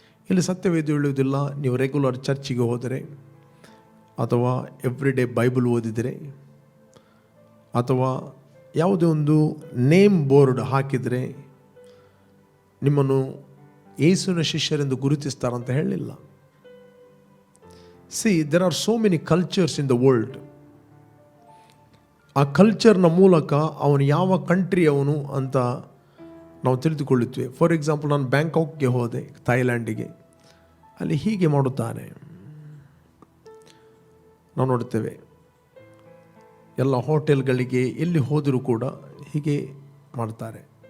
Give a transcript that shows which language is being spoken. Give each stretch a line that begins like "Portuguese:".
Kannada: ಇಲ್ಲಿ ಸತ್ಯವೇದ ಹೇಳುವುದಿಲ್ಲ, ನೀವು ರೆಗ್ಯುಲರ್ ಚರ್ಚಿಗೆ ಹೋದರೆ ಅಥವಾ ಎವ್ರಿ ಡೇ ಬೈಬಲ್ ಓದಿದರೆ ಅಥವಾ ಯಾವುದೇ ಒಂದು ನೇಮ್ ಬೋರ್ಡ್ ಹಾಕಿದರೆ ನಿಮ್ಮನ್ನು ಯೇಸುವಿನ ಶಿಷ್ಯರೆಂದು ಗುರುತಿಸ್ತಾರಂತ ಹೇಳಲಿಲ್ಲ.
English: See, there are so many cultures in the world.
Kannada: ಆ ಕಲ್ಚರ್ನ ಮೂಲಕ ಅವನು ಯಾವ ಕಂಟ್ರಿ ಅವನು ಅಂತ ನಾವು ತಿಳಿದುಕೊಳ್ಳುತ್ತೇವೆ. ಫಾರ್ ಎಕ್ಸಾಂಪಲ್, ನಾನು ಬ್ಯಾಂಕಾಕ್ಗೆ ಹೋದೆ, ಥೈಲ್ಯಾಂಡಿಗೆ. ಅಲ್ಲಿ ಹೀಗೆ ಮಾಡುತ್ತಾನೆ. ನಾವು ನೋಡ್ತೇವೆ, ಎಲ್ಲ ಹೋಟೆಲ್ಗಳಿಗೆ ಎಲ್ಲಿ ಹೋದರೂ ಕೂಡ ಹೀಗೆ ಮಾಡ್ತಾರೆ.